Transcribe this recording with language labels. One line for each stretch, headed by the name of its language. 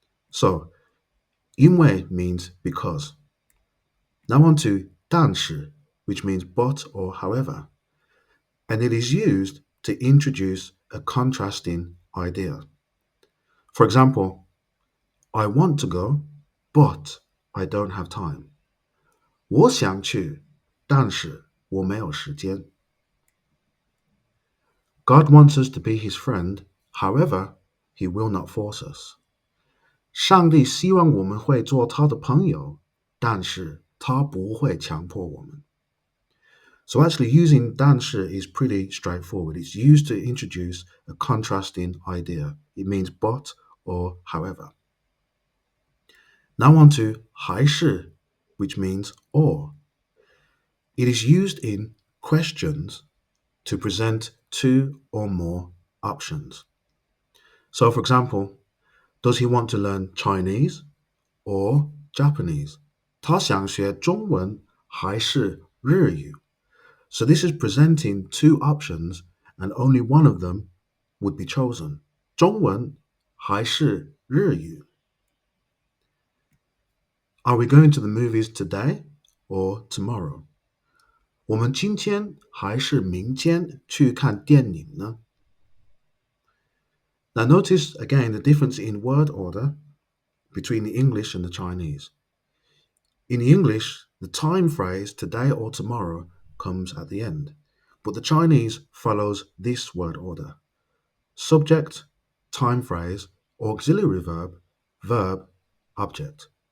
English: So, 因为 means because. Now on to 但是, which means but or however. And it is used to introduce a contrasting idea. For example, I want to go, but I don't have time.
Chinese: 我想去，但是我没有时间.
English: God wants us to be his friend, however, he will not force us.
Chinese: 上帝希望我们会做他的朋友，但是他不会强迫我们.
English: So actually using 但是 is pretty straightforward. It's used to introduce a contrasting idea. It means but or however. Now on to háishi, which means or. It is used in questions to present two or more options. So for example, does he want to learn Chinese or Japanese?
Chinese: 他想学中文还是日语?
English: So this is presenting two options and only one of them would be chosen.
Chinese: 中文还是日语?
English: Are we going to the movies today or tomorrow?
Chinese: 我们今天还是明天去看电影呢?
English: Now notice again the difference in word order between the English and the Chinese. In the English, the time phrase today or tomorrow comes at the end, but the Chinese follows this word order. Subject, time phrase, auxiliary verb, verb, object.